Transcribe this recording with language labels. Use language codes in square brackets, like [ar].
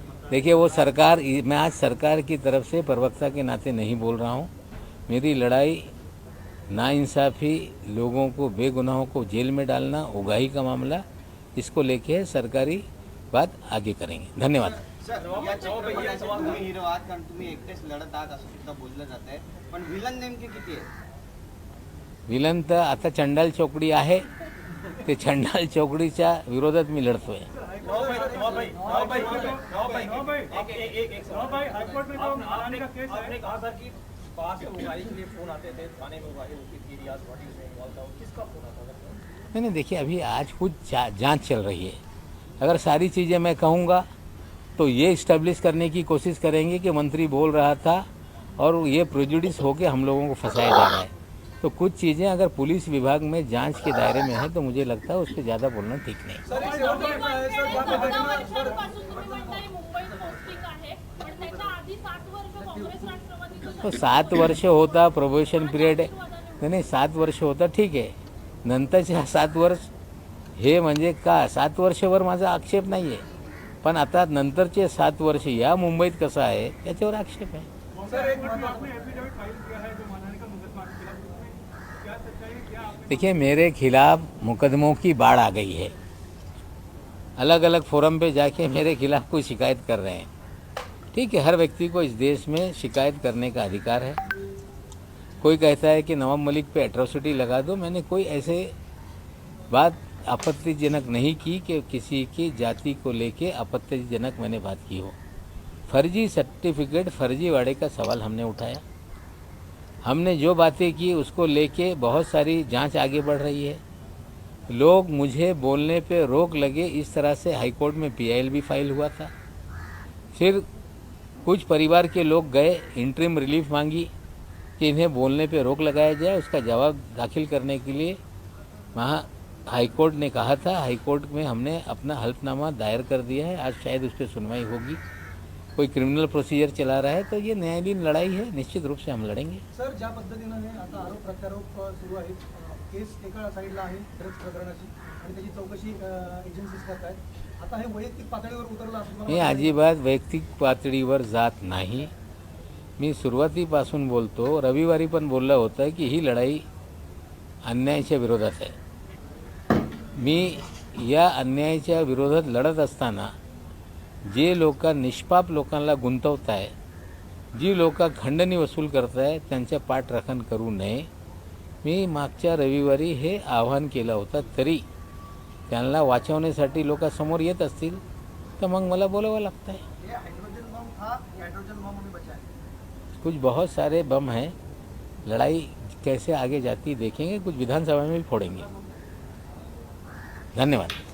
[hi] देखिए वो सरकार, मैं आज सरकार की तरफ से प्रवक्ता के नाते नहीं बोल रहा हूँ. मेरी लड़ाई नाइंसाफ़ी, लोगों को, बेगुनाहों को जेल में डालना, उगाही का मामला, इसको लेके सरकारी बात आगे करेंगे. धन्यवाद. [mr] सर, या चित्रपटात तुम्ही हिरो आहात कारण तुम्ही एकटेच लढत आहात असं सुद्धा बोललं जात आहे, पण विलन नेमके किती आहेत? विलन तर आता चंडाल चौकडी आहे, ते चंडाल चौकडीच्या विरोधात मी लढतोय. [hi] आपने कहा सर कि पास में उगाही के लिए फोन आते थे, थाने में उगाही होती थी, रियाज पार्टी से इन्वॉल्व था, किसका फोन आता था? नहीं, देखिए अभी आज कुछ जांच चल रही है. अगर सारी चीज़ें मैं कहूँगा तो ये इस्टेब्लिश करने की कोशिश करेंगे कि मंत्री बोल रहा था और ये प्रेजुडिस होके हम लोगों को फंसाया जा रहा है. तो कुछ चीज़ें अगर पुलिस विभाग में जांच के दायरे में है तो मुझे लगता है उस पर ज़्यादा बोलना ठीक नहीं. [mr] सर, एक शेवटचा प्रश्न आहे, सर, ज्या पद्धतीनं तो 7 वर्ष होता प्रोबेशन पिरियड, नाही 7 वर्ष होता ठीक आहे. नंतरचे 7 वर्ष हे म्हणजे का, 7 वर्षावर माझा आक्षेप नाही आहे, पण आता नंतरचे 7 वर्ष या मुंबईत कसं आहे याच्यावर आक्षेप आहे. सर, एक महत्त्वाचा [hi] देखिए मेरे खिलाफ मुकदमों की बाढ़ आ गई है. अलग अलग फोरम पे जाके मेरे खिलाफ कोई शिकायत कर रहे हैं. ठीक है, हर व्यक्ति को इस देश में शिकायत करने का अधिकार है। कोई कहता है कि नवाब मलिक पे एट्रोसिटी लगा दो, मैंने कोई ऐसे बात आपत्तिजनक नहीं की कि किसी की जाति को लेके आपत्तिजनक मैंने बात की हो। फर्जी सर्टिफिकेट, फर्जीवाड़े का सवाल हमने उठाया। हमने जो बातें की उसको लेके बहुत सारी जांच आगे बढ़ रही है। लोग मुझे बोलने पे रोक लगे, इस तरह से हाईकोर्ट में PIL भी फाइल हुआ था। फिर कुछ परिवार के लोग गए, इंटरिम रिलीफ मांगी कि इन्हें बोलने पे रोक लगाया जाए। उसका जवाब दाखिल करने के लिए वहाँ हाईकोर्ट ने कहा था। हाईकोर्ट में हमने अपना हल्फनामा दायर कर दिया है। आज शायद उस पर सुनवाई होगी। कोई क्रिमिनल प्रोसीजर चला रहा है तो ये न्यायालयीन लढाई है, निश्चित रूप से हम लढेंगे। [mr] सर, ज्या पद्धतीनं हे आता आरोप प्रत्यारोप सुरू आहेत, केस एका साईडला आहे ड्रग्ज प्रकरणाची आणि त्याची चौकशी एजन्सीज करत आहेत. आता हे वैयक्तिक पातळीवर उतरलं असं तुम्हाला मी अजिबात वैयक्तिक पातळीवर जात नाही. मी सुरुवातीपासून बोलतो, रविवारी पण बोललं होतं की ही लढाई अन्यायाच्या विरोधात आहे. मी या अन्यायाच्या विरोधात लढत असताना जे लोक निष्पाप लोकांना गुंतवत आहे, जी लोक खंडणी वसूल करत आहे, त्यांच्या पाठराखण करू नये. मी मागच्या रविवारी हे आवाहन केलं होतं, तरी त्यांना वाचवण्यासाठी लोक समोर येत असतील तर मग मला बोलावं लागतं है. [hi] ये हाइड्रोजन बम था, ये हाइड्रोजन बम अभी बचा है. कुछ बहुत सारे बम हैं, लड़ाई कैसे आगे जाती देखेंगे, कुछ विधानसभा में भी फोड़ेंगे. धन्यवाद.